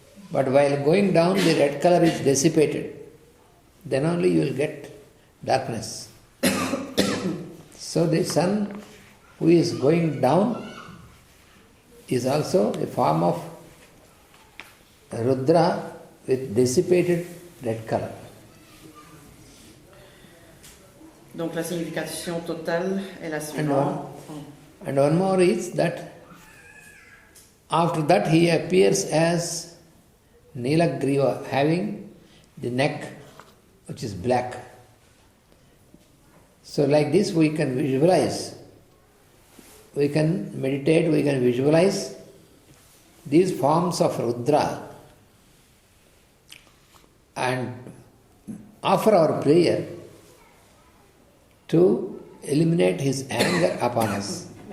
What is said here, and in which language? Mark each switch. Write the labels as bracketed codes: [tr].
[en] But while going down, the red color is dissipated. Then only you will get darkness. So the sun who is going down is also a form of Rudra with dissipated red color. [fr] Donc la signification totale est la suivante. [en] And one more is that after that he appears as Nilagriva, having the neck which is black. So like this we can visualize, we can meditate, we can visualize these forms of Rudra and offer our prayer to eliminate his anger upon us.